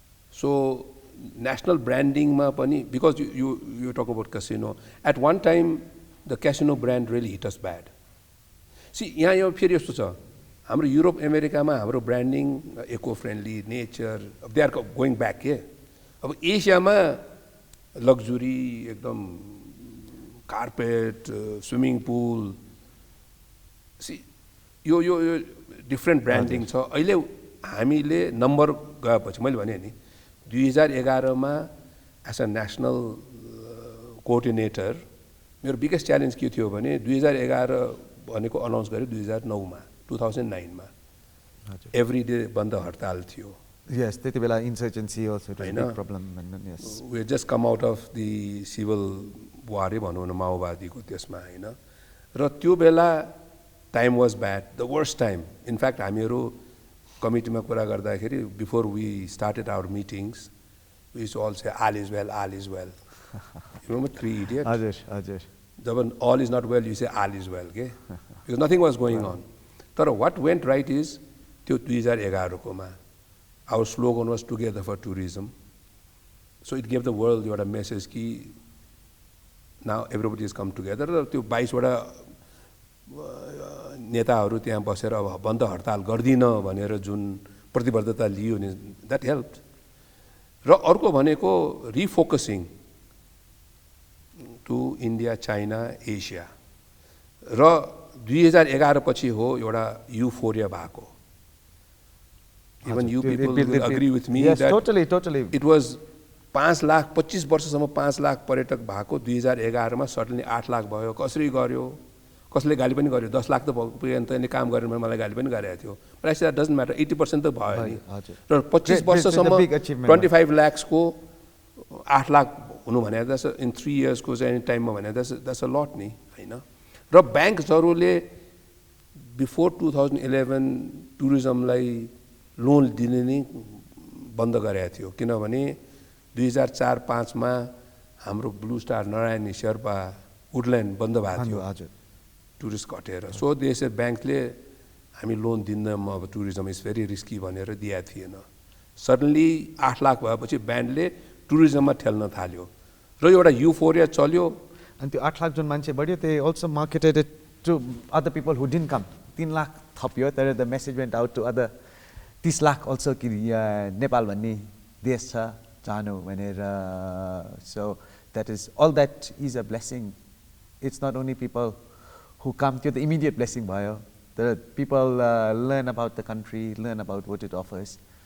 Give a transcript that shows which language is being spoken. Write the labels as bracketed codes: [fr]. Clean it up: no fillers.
[en] So national branding [ne] ma pani, [en] because you talk about casino. At one time, the casino brand really hit us bad. [ne] See, यहाँ यो फेरि यस्तो छ, हाम्रो Europe अमेरिकामा हाम्रो branding eco friendly, nature, [en] they are going back [ne] के. अब एसियामा लग्जुरी, एकदम कार्पेट, स्विमिङ पुल, सी यो डिफ्रेन्ट ब्रान्डिङ छ. अहिले हामीले नम्बर गएपछि मैले भने नि 2011 मा [en] as a national coordinator [ne] मेरो बिगेस्ट च्यालेन्ज के थियो भने 2011 भनेको अनाउन्स गरे 2009 मा 2009 मा एभ्री डे बन्द हडताल थियो. [en] Yes, [ne] त्यति बेला [en] insurgency also was a big problem. Yes, we had just come out of the civil war [ne] भनौँ न माओवादीको त्यसमा हैन. र त्यो बेला [en] time was bad, the worst time. In fact, [ne] हामीहरु कमिटीमा कुरा गर्दाखेरि [en] before we started our meetings, we used to all say all is well, all is well. You remember Three Idiots? [ne] हजुर. [en] When all is not well, you say all is well, okay? Because nothing was going on. [ne] तर [en] what went right is [ne] त्यो 2011 को मा [en] our slogan was together for tourism. So it gave the world [ne] एउटा [en] message कि now everybody has come together. [ne] र त्यो 22 वटा नेताहरू त्यहाँ बसेर अब बन्द हडताल गर्दिन भनेर जुन प्रतिबद्धता लियो नि, [en] that helped. [ne] र [en] अर्को भनेको refocusing to India, China, Asia. [ne] र 2011 पछि हो एउटा euphoria भएको. [en] Even you people will agree with me yes, that totally. It was [ne] 5 lakh 25 वर्षसम्म 5 लाख पर्यटक भएको 2011 मा सडनली 8 लाख भयो. कसरी गर्यो? कसले गाली पनि गर्यो 10 लाख त पुग्यो नि त यसले काम गरेन भने मलाई गाली पनि गरेको थियो [en] but I said that doesn't matter [ne] 80% त भयो नि र 25 वर्षसम्म 25 lakhsको 8 लाख हुनु भने [en] in 3 years [ne] को चाहिँ टाइममा भने [en] that's a lot [ne] नि हैन र ब्याङ्कहरुले बिफोर 2011 टुरिज्मलाई लोन दिने नै बन्द गरेको थियो किनभने 2004-05 मा हाम्रो ब्लू स्टार नारायणी शेर्पा वुडल्यान्ड बन्द भएको थियो हजुर टुरिस्ट घटेर सो देशे ब्याङ्कले हामी लोन दिन्दैनौँ अब [en] tourism is very risky [ne] भनेर दिएको थिएन सडनली 8 लाख भएपछि ब्यान्डले टुरिज्ममा ठेल्न थाल्यो र एउटा युफोरिया चल्यो अनि त्यो 8 लाख जुन मान्छे बढ्यो [en] they also marketed it to other people who didn't come [ne] 3 lakh थप्यो तर [en] the message went out to other 30 lakh also [ne] कि नेपाल भन्ने देश छ जानु भनेर [en] so that is all that is a blessing it's not only people who come to the immediate blessing [ne] भयो [en] the people learn about the country learn about what it offers